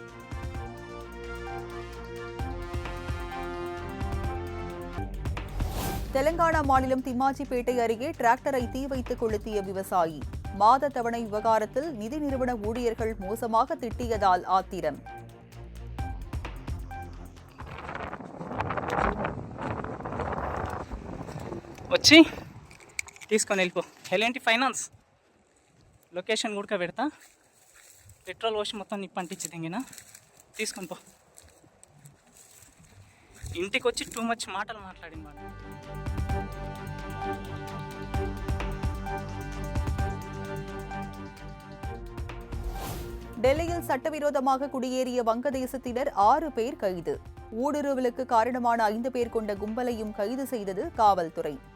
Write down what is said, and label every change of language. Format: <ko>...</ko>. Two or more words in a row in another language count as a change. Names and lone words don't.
<ta>தெலங்கானா மாநிலம் திம்மாஜிப்பேட்டை அருகே டிராக்டரை தீ வைத்து கொளுத்திய விவசாயி. மாத தவணை விவகாரத்தில் நிதி நிறுவன ஊழியர்கள் மோசமாக திட்டியதால் ஆத்திரம்.</ta> <te>వచ్చి తీసుకొని వెళ్ళిపో. ఎలాంటి ఫైనాన్స్ లొకేషన్ కూడా పెడతా. పెట్రోల్ పోసి మొత్తం నిప్పు అంటించి దిగిన తీసుకొని పో. ఇంటికి వచ్చి</te> <en>too much</en> <te>మాటలు మాట్లాడింది వాడు.</te> <ta>டெல்லியில் சட்டவிரோதமாக குடியேறிய வங்கதேசத்தினர் 6 பேர் கைது. ஊடுருவலுக்கு காரணமான 5 பேர் கொண்ட கும்பலையும் கைது செய்தது காவல்துறை.</ta>